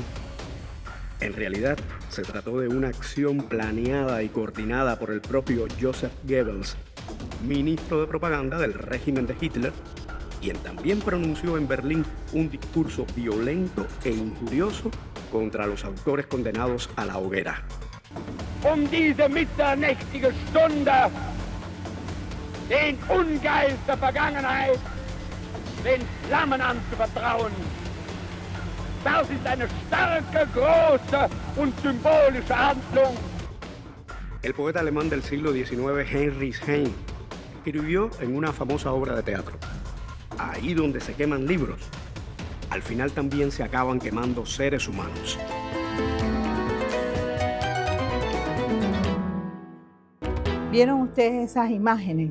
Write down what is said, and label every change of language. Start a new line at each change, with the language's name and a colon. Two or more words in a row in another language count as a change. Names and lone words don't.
Spanish: En realidad, se trató de una acción planeada y coordinada por el propio Joseph Goebbels, ministro de propaganda del régimen de Hitler, quien también pronunció en Berlín un discurso violento e injurioso contra los autores condenados a la hoguera.
German: Diese mitternächtige Stunde den Ungeist der Vergangenheit den Flammen anzuvertrauen. Das ist eine starke, große und symbolische Handlung.
Spanish: El poeta alemán del siglo XIX, Heinrich Heine, escribió en una famosa obra de teatro: ahí donde se queman libros, al final también se acaban quemando seres humanos. ¿Vieron ustedes esas imágenes?